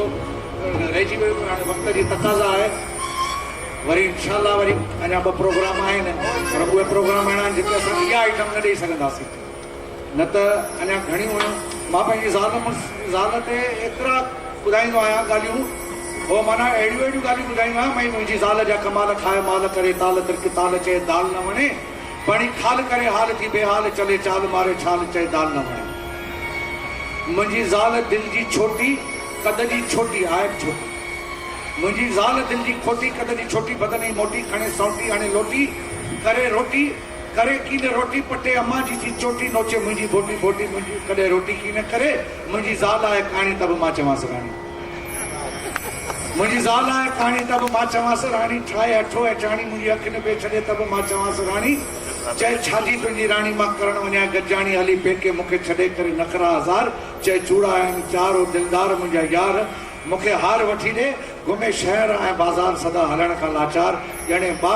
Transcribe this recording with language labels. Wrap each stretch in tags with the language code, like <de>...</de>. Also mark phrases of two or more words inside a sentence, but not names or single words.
<sd>रहिजी वियो हाणे वक़्त जी तक़ाज़ा आहे वरी इनशाला वरी अञा ॿ प्रोग्राम आहिनि पर उहे प्रोग्राम अहिड़ा आहिनि जिते असां इहा आइटम न ॾेई सघंदासीं न त अञा घणियूं हुयूं मां पंहिंजी ज़ाल ते एतिरा ॿुधाईंदो आहियां ॻाल्हियूं उहो माना अहिड़ियूं अहिड़ियूं ॻाल्हियूं ॿुधाईंदो आहियां भई मुंहिंजी ज़ाल जा कमाल खाए माल करे ताल तिरक ताल चए दाल न वणे पाणी खाल करे हाल थी बेहाल चले चाल मारे छाल चए दाल न वणे मुंहिंजी ज़ाल दिलि जी छोटी कद जी छोटी आहे छोटी मुंहिंजी ज़ाल दिलि जी खोटी कद जी छोटी बदन जी मोटी खणे सौटी हाणे लोटी करे रोटी करे की न रोटी पटे अम्मा जी थी चोटी नोचे मुंहिंजी बोटी बोटी मुंहिंजी कॾहिं रोटी की न करे मुंहिंजी ज़ाल आहे कहाणी तब मां चवांसि राणी मुंहिंजी ज़ाल आहे कहाणी तब मां चवांसि राणी ठाहे अठो ऐं चाणी मुंहिंजी अखि न पे छॾे तब मां चवांसि राणी चए छाजी तुंहिंजी राणी मां करण वञा गजाणी हली पेके मूंखे छॾे करे नखरा हज़ार चए चूड़ा आहिनि चार दिलदार मुंहिंजा यार मूंखे हार वठी ॾे घुमे शहर ऐं बाज़ार सदा हलण खां लाचार ॼणे ॿार</sd>